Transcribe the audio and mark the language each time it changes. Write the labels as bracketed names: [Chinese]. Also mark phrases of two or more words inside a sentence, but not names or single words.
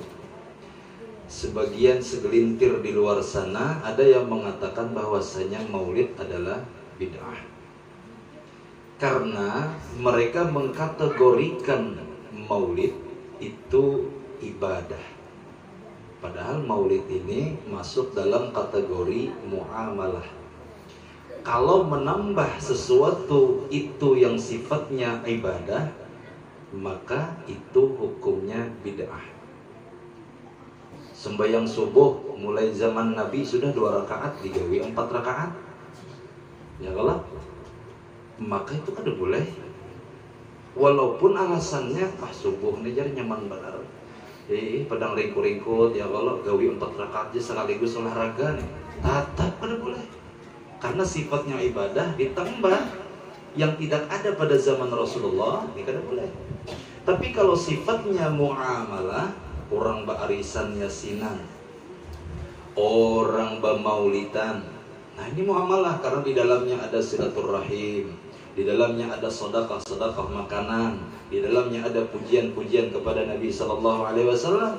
[Indonesian] Sebagian segelintir di luar sana ada yang mengatakan bahwasanya maulid adalah bid'ah, karena mereka mengkategorikan maulid itu ibadah. Padahal maulid ini masuk dalam kategori muamalah. Kalau menambah sesuatu itu yang sifatnya ibadah, maka itu hukumnya bid'ah. Sembahyang subuh mulai zaman Nabi sudah 2 rakaat digawe 4 rakaat. [Banjar] Ya kalau maka itu kada boleh. Walaupun alasannya subuh ini jadi nyaman benar. Padang ringkut-ringkut ya kalau gawi 4 rakaat aja sekaligus olahraga nih. Tetap kada boleh. [Indonesian] Karena sifatnya ibadah ditambah yang tidak ada pada zaman Rasulullah, ini kada boleh. Tapi kalau sifatnya muamalah, orang ba'arisan yasinan, orang bamaulitan, nah ini muamalah karena di dalamnya ada silaturahim, di dalamnya ada sedekah makanan, di dalamnya ada pujian-pujian kepada Nabi [Arabic] صلى الله عليه وسلم.